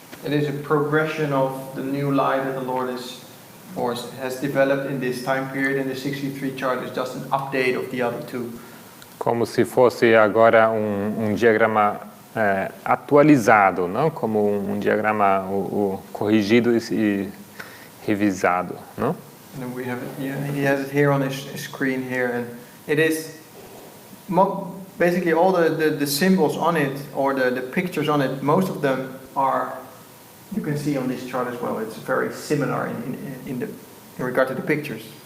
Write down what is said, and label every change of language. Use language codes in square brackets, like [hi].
[en] It is a progression of the new light that the Lord has developed in this time period, and the 63 chart is just an update of the other two. [pt] Como se fosse agora diagrama atualizado, não como diagrama corrigido e revisado, não? [en] And then we have it, he has it here on his screen here, and it is basically all the symbols on it, or the pictures on it, most of them are, you can see on this chart as well, it's very similar in regard to the pictures.